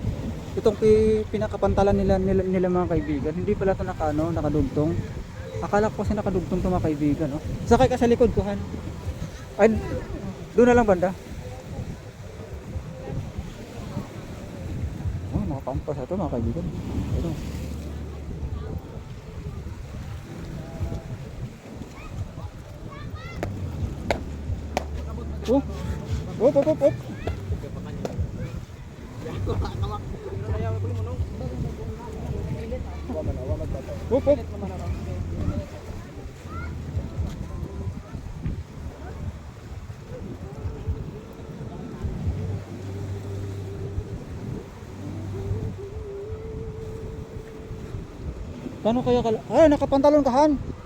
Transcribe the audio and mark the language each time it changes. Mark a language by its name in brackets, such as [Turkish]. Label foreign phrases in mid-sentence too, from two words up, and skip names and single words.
[Filipino] Itong Itong pinakapantalan nila mga kaibigan, hindi pala ito nakadugtong. Akala ko kasi nakadugtong ito mga kaibigan, no? Sakay ka sa likod ko, Han. Ay, doon na lang banda. Oh, nakapampas ito mga kaibigan. Ito. Oh. Op, op, op, op. Op, op. Paano kaya ay, nakapantalon ka, Han?